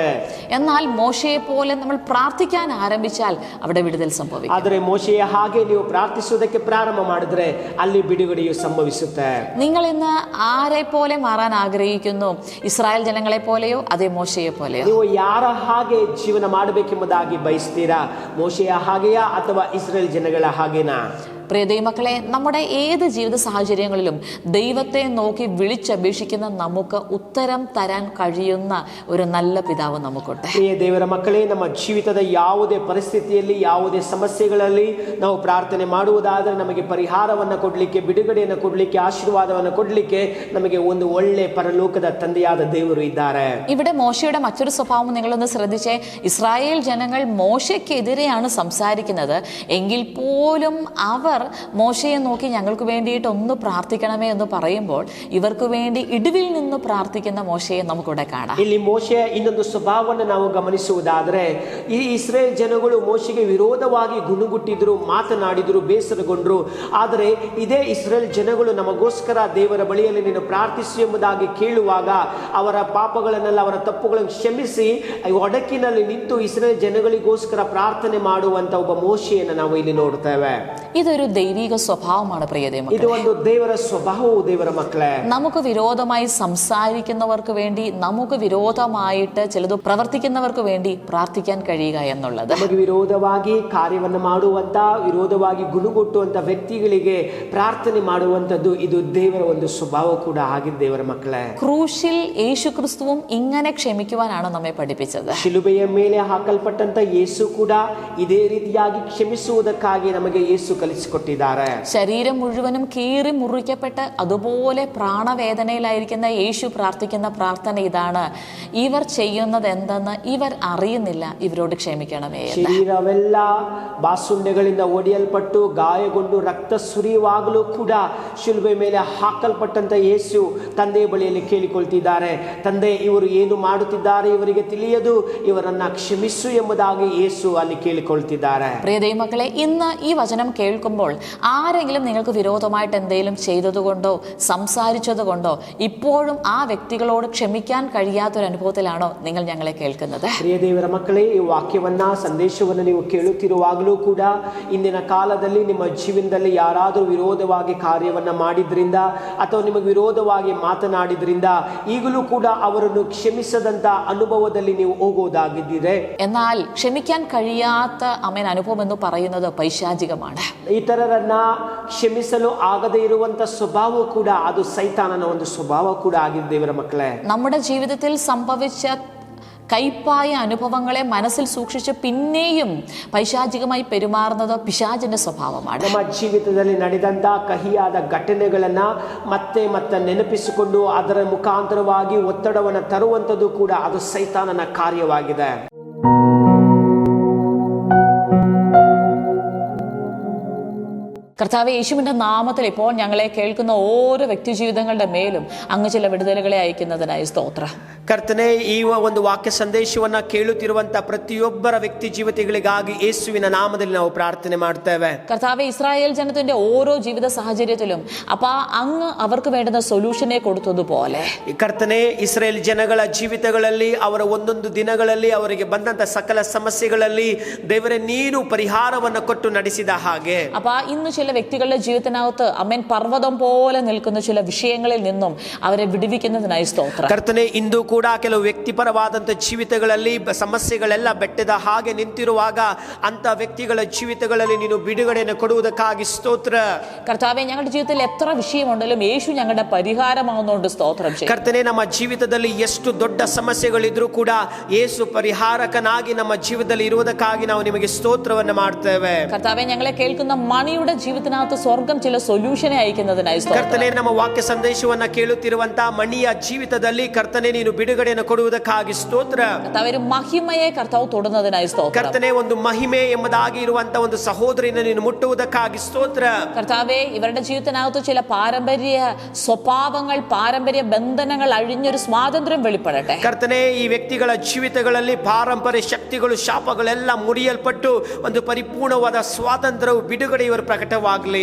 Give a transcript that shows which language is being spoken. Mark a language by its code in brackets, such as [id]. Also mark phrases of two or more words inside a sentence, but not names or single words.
[ml] എന്നാൽ മോശയെ പോലെ നമ്മൾ പ്രാർത്ഥിക്കാൻ ആരംഭിച്ചാൽ അവിടെ വിടുതൽ സംഭവിക്കും. [kn] ಆದರೆ ಮೋಶೆಯ ಹಾಗೆ ನೀವು ಪ್ರಾರ್ಥಿಸುವುದಕ್ಕೆ ಪ್ರಾರಂಭ ಮಾಡಿದ್ರೆ ಅಲ್ಲಿ ಬಿಡುಗಡೆಯು ಸಂಭವಿಸುತ್ತೆ. [ml] നിങ്ങൾ ഇന്ന് ആരെ പോലെ മാറാൻ ആഗ്രഹിക്കുന്നു? ഇസ്രായേൽ ജനങ്ങളെ പോലെയോ അതേ മോശയെ പോലെയോ? [kn] ನೀವು ಯಾರ ಹಾಗೆ ಜೀವನ ಮಾಡಬೇಕೆಂಬುದಾಗಿ ಬಯಸ್ತೀರಾ? ಮೋಶೆಯ ಹಾಗೆಯಾ ಅಥವಾ ಇಸ್ರೇಲ್ ಜನಗಳ ಹಾಗೇನಾ? [ml] പ്രിയ ദൈവമക്കളെ, നമ്മുടെ ഏത് ജീവിത സാഹചര്യങ്ങളിലും ദൈവത്തെ നോക്കി വിളിച്ചപേക്ഷിക്കുന്ന നമുക്ക് ഉത്തരം തരാൻ കഴിയുന്ന ഒരു നല്ല പിതാവ് നമുക്കുണ്ട്. [kn] ಪ್ರಿಯ ದೇವರ ಮಕ್ಕಳೇ, ನಮ್ಮ ಜೀವಿತದ ಯಾವುದೇ ಪರಿಸ್ಥಿತಿಯಲ್ಲಿ, ಯಾವುದೇ ಸಮಸ್ಯೆಗಳಲ್ಲಿ ನಾವು ಪ್ರಾರ್ಥನೆ ಮಾಡುವುದಾದರೆ ನಮಗೆ ಪರಿಹಾರವನ್ನು ಕೊಡಲಿಕ್ಕೆ, ಬಿಡುಗಡೆಯನ್ನು ಕೊಡಲಿಕ್ಕೆ, ಆಶೀರ್ವಾದವನ್ನು ಕೊಡಲಿಕ್ಕೆ ನಮಗೆ ಒಂದು ಒಳ್ಳೆ ಪರಲೋಕದ ತಂದೆಯಾದ ದೇವರು ಇದ್ದಾರೆ. [ml] ഇവിടെ മോശയുടെ മറ്റൊരു സ്വഭാവം നിങ്ങളൊന്ന് ശ്രദ്ധിച്ചേ. ഇസ്രായേൽ ജനങ്ങൾ മോശയ്ക്കെതിരെയാണ് സംസാരിക്കുന്നത് എങ്കിൽ പോലും അവർ അവർ മോശയെ നോക്കി ഞങ്ങൾക്ക് വേണ്ടിയിട്ട് ഒന്ന് പ്രാർത്ഥിക്കണമേ എന്ന് പറയുമ്പോൾ ഇവർക്ക് വേണ്ടി ഇടിവിൽ നിന്ന് പ്രാർത്ഥിക്കുന്ന മോശയെ നമുക്കിവിടെ കാണാം. [kn] ಇಲ್ಲಿ ಮೋಶೆಯ ಇನ್ನೊಂದು ಸ್ವಭಾವವನ್ನು ನಾವು ಗಮನಿಸುವುದಾದರೆ, ಈ ಇಸ್ರೇಲ್ ಜನಗಳು ಮೋಶೆಗೆ ವಿರೋಧವಾಗಿ ಗುಣಗುಟ್ಟಿದ್ರು, ಮಾತನಾಡಿದ್ರು, ಬೇಸರಗೊಂಡ್ರು. ಆದರೆ ಇದೇ ಇಸ್ರೇಲ್ ಜನಗಳು ನಮಗೋಸ್ಕರ ದೇವರ ಬಳಿಯಲ್ಲಿ ನೀನು ಪ್ರಾರ್ಥಿಸು ಎಂಬುದಾಗಿ ಕೇಳುವಾಗ ಅವರ ಪಾಪಗಳನ್ನೆಲ್ಲ, ಅವರ ತಪ್ಪುಗಳನ್ನು ಕ್ಷಮಿಸಿ ಒಡಕಿನಲ್ಲಿ ನಿಂತು ಇಸ್ರೇಲ್ ಜನಗಳಿಗೋಸ್ಕರ ಪ್ರಾರ್ಥನೆ ಮಾಡುವಂತ ಒಬ್ಬ ಮೋಶೆಯನ್ನು ನಾವು ಇಲ್ಲಿ ನೋಡ್ತೇವೆ. [ml] ഇതൊരു ദൈവിക സ്വഭാവമാണ് പ്രിയതേ മക്കളെ. [kn] ಇದು ಒಂದು ದೇವರ ಸ್ವಭಾವವು ದೇವರ ಮಕ್ಕಳೇ. [ml] നമുക്ക് വിരോധമായി സംസാരിക്കുന്നവർക്ക് വേണ്ടി, നമുക്ക് വിരോധമായിട്ട് ചിലത് പ്രവർത്തിക്കുന്നവർക്ക് വേണ്ടി പ്രാർത്ഥിക്കാൻ കഴിയുക എന്നുള്ളത്, [kn] ನಮಗೆ ವಿರೋಧವಾಗಿ ಕಾರ್ಯವನ್ನು ಮಾಡುವಂತ, ವಿರೋಧವಾಗಿ ಗುಣಗುಟ್ಟುವಂತ ವ್ಯಕ್ತಿಗಳಿಗೆ ಪ್ರಾರ್ಥನೆ ಮಾಡುವಂತದ್ದು ಇದು ದೇವರ ಒಂದು ಸ್ವಭಾವ ಕೂಡ ಆಗಿದೆ ದೇವರ ಮಕ್ಕಳೇ. [ml] ക്രൂശിൽ യേശു ക്രിസ്തുവും ഇങ്ങനെ ക്ഷമിക്കുവാനാണ് നമ്മെ പഠിപ്പിച്ചത്. [kn] ಶಿಲುಬೆಯ ಮೇಲೆ ಹಾಕಲ್ಪಟ್ಟಂತ ಯೇಸು ಕೂಡ ಇದೇ ರೀತಿಯಾಗಿ ಕ್ಷಮಿಸುವುದಕ್ಕಾಗಿ ನಮಗೆ ಯೇಸು ಕಲಿಸಿಕೊಟ್ಟಿದ್ದಾರೆ. [ml] ശരീരം മുഴുവനും കീറി മുറിക്കപ്പെട്ട് അതുപോലെ പ്രാണവേദനയിലായിരിക്കുന്ന യേശു പ്രാർത്ഥിക്കുന്ന പ്രാർത്ഥന ഇതാണ്: ഇവർ ചെയ്യുന്നത് എന്തെന്ന് ഇവർ അറിയുന്നില്ല, ഇവരോട് ക്ഷമിക്കണമേ. [kn] ಶರೀರವೆಲ್ಲ ಬಾಸುಂಡೆಗಳಿಂದ ಒಡೆಯಲ್ಪಟ್ಟು ಗಾಯಗೊಂಡು ರಕ್ತ ಸುರಿಯುವಾಗಲೂ ಕೂಡ ಶಿಲುಬೆ ಮೇಲೆ ಹಾಕಲ್ಪಟ್ಟಂತ ಯೇಸು ತಂದೆಯ ಬಳಿಯಲ್ಲಿ ಕೇಳಿಕೊಳ್ತಿದ್ದಾರೆ, ತಂದೆ ಇವರು ಏನು ಮಾಡುತ್ತಿದ್ದಾರೆ ಇವರಿಗೆ ತಿಳಿಯದು, ಇವರನ್ನ ಕ್ಷಮಿಸು ಎಂಬುದಾಗಿ ಯೇಸು ಅಲ್ಲಿ ಕೇಳಿಕೊಳ್ತಿದ್ದಾರೆ. [ml] പ്രിയ ദൈവമക്കളെ, ഇന്ന് ഈ വചനം കേൾക്കുമ്പോൾ ആരെങ്കിലും നിങ്ങൾക്ക് വിരോധമായിട്ട് എന്തെങ്കിലും ചെയ്തതുകൊണ്ടോ സംസാരിച്ചതുകൊണ്ടോ ഇപ്പോഴും ആ വ്യക്തികളോട് ക്ഷമിക്കാൻ കഴിയാത്തൊരു അനുഭവത്തിലാണോ നിങ്ങൾ ഞങ്ങളെ കേൾക്കുന്നത്? [kn] ಪ್ರಿಯ ದೇವರ ಮಕ್ಕಳೇ, ಈ ವಾಕ್ಯವನ್ನ, ಸಂದೇಶವನ್ನು ನೀವು ಕೇಳುತ್ತಿರುವಾಗಲೂ ಕೂಡ ಇಂದಿನ ಕಾಲದಲ್ಲಿ ನಿಮ್ಮ ಜೀವನದಲ್ಲಿ ಯಾರಾದರೂ ವಿರೋಧವಾಗಿ ಕಾರ್ಯವನ್ನ ಮಾಡಿದ್ರಿಂದ ಅಥವಾ ನಿಮಗೆ ವಿರೋಧವಾಗಿ ಮಾತನಾಡಿದ್ರಿಂದ ಈಗಲೂ ಕೂಡ ಅವರನ್ನು ಕ್ಷಮಿಸದಂತ ಅನುಭವದಲ್ಲಿ ನೀವು ಹೋಗುವುದಾಗಿದ್ದೀರಿ. [ml] എന്നാൽ ക്ഷമിക്കാൻ കഴിയാത്ത അനുഭവം എന്ന് പറയുന്നത് പൈശാചികമാണ്. [kn] ಇತರರನ್ನ ಕ್ಷಮಿಸಲು ಆಗದೇ ಇರುವಂತ ಸ್ವಭಾವ ಕೂಡ ಅದು ಸೈತಾನನ ಒಂದು ಸ್ವಭಾವ ಕೂಡ ಆಗಿದೆ ದೇವರ ಮಕ್ಕಳೇ. [ml] നമ്മുടെ ജീവിതത്തിൽ സംഭവിച്ച കൈപ്പായ അനുഭവങ്ങളെ മനസ്സിൽ സൂക്ഷിച്ച് പിന്നെയും പൈശാചികമായി പെരുമാറുന്നത് പിശാചിന്റെ സ്വഭാവമാണ്. [kn] ನಮ್ಮ ಜೀವಿತದಲ್ಲಿ ನಡೆದಂತ ಕಹಿಯಾದ ಘಟನೆಗಳನ್ನ ಮತ್ತೆ ಮತ್ತೆ ನೆನಪಿಸಿಕೊಂಡು ಅದರ ಮುಖಾಂತರವಾಗಿ ಒತ್ತಡವನ್ನು ತರುವಂತದ್ದು ಕೂಡ ಅದು ಸೈತಾನನ ಕಾರ್ಯವಾಗಿದೆ. [ml] കർത്താവേ, യേശുവിന്റെ നാമത്തിൽ ഇപ്പോൾ ഞങ്ങളെ കേൾക്കുന്ന ഓരോ വ്യക്തി ജീവിതങ്ങളുടെ മേലും അങ്ങ് ചില വിടുതലുകളെ അയക്കുന്നതിനായി സ്തോത്രം. [kn] ಕರ್ತನೆ, ಈ ಒಂದು ವಾಕ್ಯ ಸಂದೇಶವನ್ನ ಕೇಳುತ್ತಿರುವಂತ ಪ್ರತಿಯೊಬ್ಬರ ವ್ಯಕ್ತಿ ಜೀವಿತಗಳಿಗಾಗಿ ಯೇಸುವಿನ ನಾಮದಲ್ಲಿ ನಾವು ಪ್ರಾರ್ಥನೆ ಮಾಡ್ತೇವೆ. [ml] കർത്താവേ, ഇസ്രായേൽ ജനത്തിന്റെ ഓരോ ജീവിത സാഹചര്യത്തിലും അപ്പാ അങ്ങ് അവർക്ക് വേണ്ടുന്ന സൊല്യൂഷനെ കൊടുത്തതുപോലെ [kn] ಕರ್ತನೆ, ಇಸ್ರೇಲ್ ಜನಗಳ ಜೀವಿತಗಳಲ್ಲಿ ಅವರ ಒಂದೊಂದು ದಿನಗಳಲ್ಲಿ ಅವರಿಗೆ ಬಂದಂತ ಸಕಲ ಸಮಸ್ಯೆಗಳಲ್ಲಿ ದೇವರೇ ನೀನು ಪರಿಹಾರವನ್ನು ಕೊಟ್ಟು ನಡೆಸಿದ ಹಾಗೆ [ml] അപ്പാ ഇന്ന് ചില വ്യക്തികളുടെ ജീവിതത്തിനകത്ത് അമ്മൻ പർവ്വതം പോലെ നിൽക്കുന്ന ചില വിഷയങ്ങളിൽ നിന്നും അവരെ വിടുവിക്കുന്നതിനായി സ്തോത്രം. [kn] ಕರ್ತನೆ, ಇಂದು ಕೂಡ ಕೆಲವು ವ್ಯಕ್ತಿಪರವಾದಂತ ಜೀವಿತಗಳಲ್ಲಿ ಸಮಸ್ಯೆಗಳೆಲ್ಲ ಬೆಟ್ಟದ ಹಾಗೆ ನಿಂತಿರುವಾಗ ಅಂತ ವ್ಯಕ್ತಿಗಳ ಜೀವಿತಗಳಲ್ಲಿ ನೀನು ಬಿಡುಗಡೆಯನ್ನು ಕೊಡುವುದಕ್ಕಾಗಿ ಸ್ತೋತ್ರ. [ml] കർത്താവേ, ഞങ്ങളുടെ ജീവിതത്തിൽ എത്ര വിഷയമുണ്ടെങ്കിലും യേശു ഞങ്ങളുടെ പരിഹാരമാവുന്നതുകൊണ്ട് സ്തോത്രം ചെയ്യും. [kn] ಕರ್ತನೆ, ನಮ್ಮ ಜೀವಿತದಲ್ಲಿ ಎಷ್ಟು ದೊಡ್ಡ ಸಮಸ್ಯೆಗಳಿದ್ರೂ ಕೂಡ ಯೇಸು ಪರಿಹಾರಕನಾಗಿ ನಮ್ಮ ಜೀವಿತದಲ್ಲಿ ಇರುವುದಕ್ಕಾಗಿ ನಾವು ನಿಮಗೆ ಸ್ತೋತ್ರವನ್ನು ಮಾಡ್ತೇವೆ. [ml] കർത്താവേ, ഞങ്ങളെ കേൾക്കുന്ന മണിയുടെ ജീവിതത്തിനകത്ത് സ്വർഗം ചില സൊല്യൂഷനെ അയക്കുന്നതിനായി സ്തോത്രം. [kn] ಕರ್ತನೆ, ನಮ್ಮ ವಾಕ್ಯ ಸಂದೇಶವನ್ನ ಕೇಳುತ್ತಿರುವಂತ ಮಣಿಯ ಜೀವಿತದಲ್ಲಿ ಕರ್ತನೆ ನೀನು ಬಿಡುಗಡೆಯನ್ನು ಕೊಡುವುದಕ್ಕಾಗಿ ಸ್ತೋತ್ರ. [ml] കർത്താവേ, ഒരു മഹിമയെ കർത്താവ് തൊടുന്നതിനായി സ്തോത്രം. [kn] ಕರ್ತನೆ, ಒಂದು ಮಹಿಮೆ ಎಂಬುದಾಗಿ ಇರುವಂತ ಒಂದು ಸಹೋದರಿಯನ್ನು ನೀನು ಮುಟ್ಟುವುದಕ್ಕಾಗಿ ಸ್ತೋತ್ರ. [ml] കർത്താവേ, ഇവരുടെ ജീവിതത്തിനകത്ത് ചില പാരമ്പര്യ സ്വഭാവങ്ങൾ, പാരമ്പര്യ ബന്ധനങ്ങൾ അഴിഞ്ഞൊരു സ്വാതന്ത്ര്യം വെളിപ്പെടട്ടെ. [kn] ಕರ್ತನೆ, ಈ ವ್ಯಕ್ತಿಗಳ ಜೀವಿತಗಳಲ್ಲಿ ಪಾರಂಪರ್ಯ ಶಕ್ತಿಗಳು, ಶಾಪಗಳೆಲ್ಲ ಮುರಿಯಲ್ಪಟ್ಟು ಒಂದು ಪರಿಪೂರ್ಣವಾದ ಸ್ವಾತಂತ್ರ್ಯವು ಬಿಡುಗಡೆ ಇವರು ಪ್ರಕಟವಾಗಲಿ.